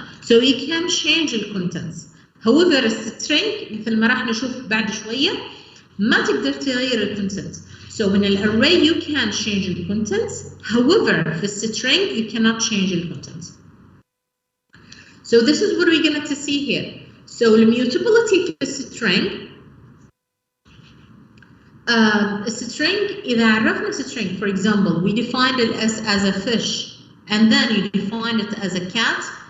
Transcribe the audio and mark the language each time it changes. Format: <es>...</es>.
<en>So you can change the contents.</en> <ar>However string مثل ما راح نشوف بعد شوية ما تقدر تغير الكونتنت.</ar> <en>So in an array you can change the contents. However, for string you cannot change the contents. So this is what we're going to see here. So immutability for string.</en> <ar>إذا عرفنا</ar> <en>string, for example, we defined it as a fish, and then you define it as a cat.</en>